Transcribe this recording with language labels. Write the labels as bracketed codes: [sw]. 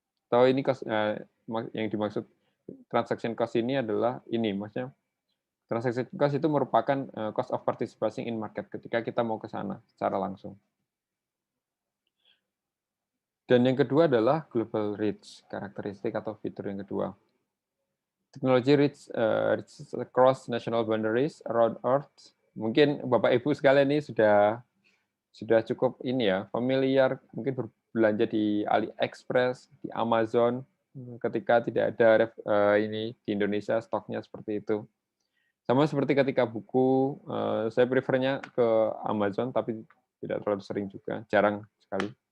[id] Atau ini yang dimaksud transaction cost ini adalah ini, maksudnya transaction cost itu merupakan [en] cost of participating in market [id] ketika kita mau ke sana secara langsung. Dan yang kedua adalah global reach, karakteristik atau fitur yang kedua. [en] Teknologi reach across national boundaries around Earth. [id] Mungkin Bapak Ibu sekalian ini sudah cukup ini ya, familiar mungkin berbelanja di AliExpress, di Amazon ketika tidak ada ini di Indonesia stoknya seperti itu. Sama seperti ketika buku, saya prefernya ke Amazon, tapi tidak terlalu sering juga, jarang sekali.